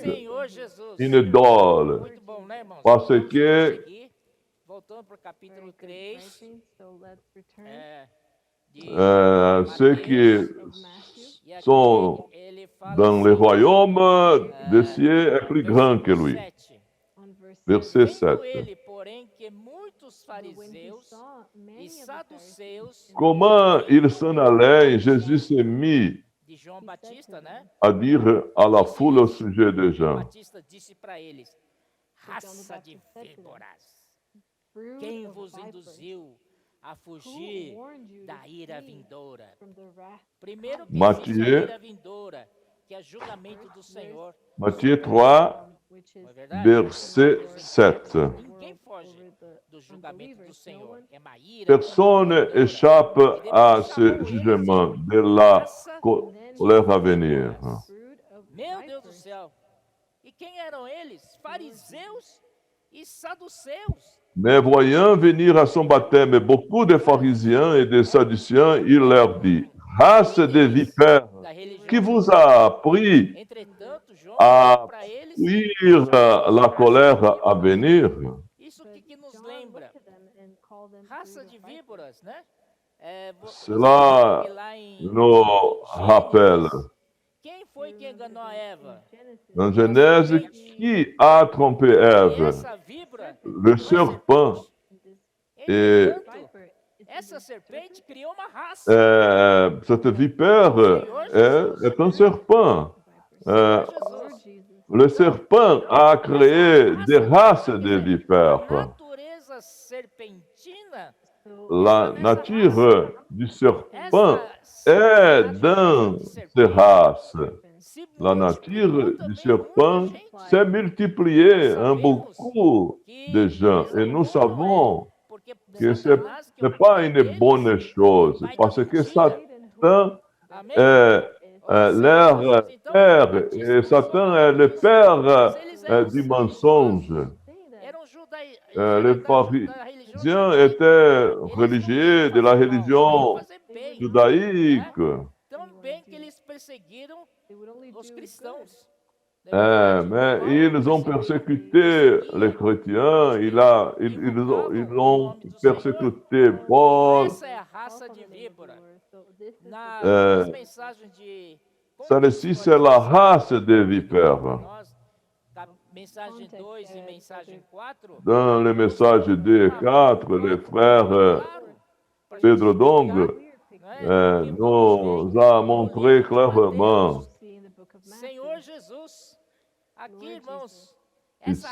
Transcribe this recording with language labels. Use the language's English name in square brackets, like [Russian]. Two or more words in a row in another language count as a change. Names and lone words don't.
[Portuguese] Senhor Jesus. [French] une idole. [Portuguese] Muito bom, né, irmãos? [French] Parce [Portuguese] Vamos [French] que- [Portuguese] seguir. Voltando para o capítulo 3. [English] So let's return [French] De Ceux qui [English] of Matthew. [Portuguese] E aqui [French] sont [Portuguese] ele fala [French] dans le royaume des cieux est plus grand que lui. 7. On verse Verset [Portuguese] Vendo 7. ele, porém, que muitos [English] But when he [Portuguese] fariseus [English] saw [Portuguese] e [English] many of the Pharisees [Portuguese] saduceus [French] Comment il s'en allait, Jésus s'est mis [Portuguese] de João Batista, né? [French] à dire à la foule au sujet de [Portuguese] João [French] Jean. [Portuguese] Batista disse para eles: raça de víboras, [English] fruit [Portuguese] quem [English] of [Portuguese] vos [English] vipers, [Portuguese] induziu a [English] who [Portuguese] fugir [English] warned you [Portuguese] da [English] to [Portuguese] ira [English] flee [Portuguese] vindoura? [English] from the wrath? [Portuguese] Primeiro que [French] Mathieu. [Portuguese] existe a ira vindoura, que é julgamento do Senhor. [French] Matthieu 3, [English] Which is [Portuguese] Não é verdade? [French] verset 7. [Portuguese] Ninguém foge [English] over the [Portuguese] do julgamento do [English] unbelievers. No [Portuguese] Senhor. [English] one [Portuguese] É uma ira. [French] Personne [Portuguese] uma ira. [French] échappe [Portuguese] E [French] à [Portuguese] depois [French] ce [Portuguese] chamou eles [French] jugement [Portuguese] de [French] de la [Portuguese] raça [English] and then [French] colère à venir. [Portuguese] víboras. [English] brood of [Portuguese] Meu Deus do [English] vipers. [Portuguese] céu. E quem eram eles? Fariseus e saduceus. [French] Mais voyant venir à son baptême beaucoup de pharisiens et de sadduciens, il leur dit, race de vipères, [Portuguese] Da religião [French] qui vous a appris [Portuguese] Entretanto, João [French] à [Portuguese] falou para eles [French] fuir la colère à venir? [Portuguese] isso [English] But [Portuguese] que nos [English] John [Portuguese] lembra. [English] looked at them and called them [Portuguese] Raça [English] brood [Portuguese] de [English] of vipers. [Portuguese] víboras, né? Você [French] Cela [Portuguese] vê lá em [French] nous rappelle. [Portuguese] Gênesis, quem foi que enganou a Eva? [French] Dans Genèse, qui a trompé [Portuguese] E [French] Ève? [Portuguese] essa víbora, [French] Le serpent. Et [Portuguese] entretanto, essa serpente criou uma raça. [French] cette vipère est un serpent. [Portuguese] Jesus. [French] Le serpent a créé des races de [Portuguese] A [French] vipères. [Portuguese] natureza serpentina, [French] La nature du serpent [Portuguese] essa [French] est [Portuguese] natureza [French] dans [Portuguese] de [French] ces [Portuguese] serpente [French] races. [Portuguese] se [French] La [Portuguese] multiplicou [French] nature du [Portuguese] também [French] serpent [Portuguese] muita gente. [French] s'est multipliée en beaucoup de gens. Et nous savons [Portuguese] Porque [French] que ce [Portuguese] Satanás, que é o [French] n'est pas [Portuguese] pai [French] une [Portuguese] deles, [French] bonne chose, parce que Satan [Portuguese] amém? [French] est leur père, et Satan est le père du mensonge. [Portuguese] Eram judai- [French] Les [Portuguese] da religião [French] pharisiens [Portuguese] judaica. [French] étaient religieux de la religion [Portuguese] Fazer bem, [French] judaïque, [Portuguese] tão bem que eles perseguiram os cristãos. [French] mais ils ont persécuté les chrétiens, ils ont persécuté Paul. [Portuguese] Essa é a raça de víbora. É. Nas mensagens de [French] Celle-ci, c'est la race des vipères. [Portuguese] nós, da mensagem 2 e mensagem 4, [French] Dans le message 2 et 4, les frères [Portuguese] claro, pra Pedro gente Dong explicar, né, [French] nous a montré clairement [Portuguese] Senhor Jesus, aqui, irmãos, essa